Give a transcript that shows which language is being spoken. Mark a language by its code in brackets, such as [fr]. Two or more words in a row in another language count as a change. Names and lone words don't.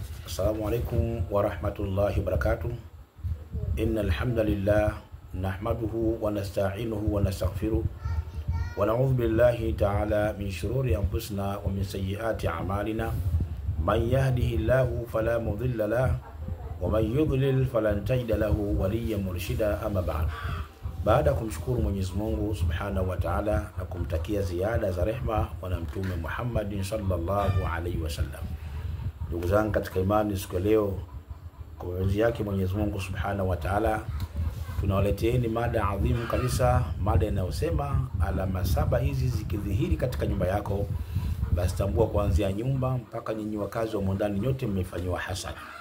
[ar] السلام عليكم ورحمة الله وبركاته إن الحمد لله نحمده ونستعينه ونستغفره ونعوذ بالله تعالى من شرور أنفسنا ومن سيئات أعمالنا. من يهده الله فلا مضل له ومن يضلل فلن تجد له وليا مرشدا. أما بعد. [sw] Baada kumshukuru Mwenyezi Mungu [ar] سبحانه وتعالى [sw] na kumtakia ziada za rehma kwa Mtume Muhammad [ar] صلى الله عليه وسلم. [sw] Ndugu zangu katika imani, siku leo kwa uwezo yake Mwenyezi Mungu [ar] سبحانه وتعالى [sw] tunawaleteeni mada adhimu kabisa, mada inayosema alama saba hizi zikidhihiri katika nyumba yako, basi tambua kuanzia nyumba mpaka nyinyi wakazi wa ndani nyote mmefanywa hasad.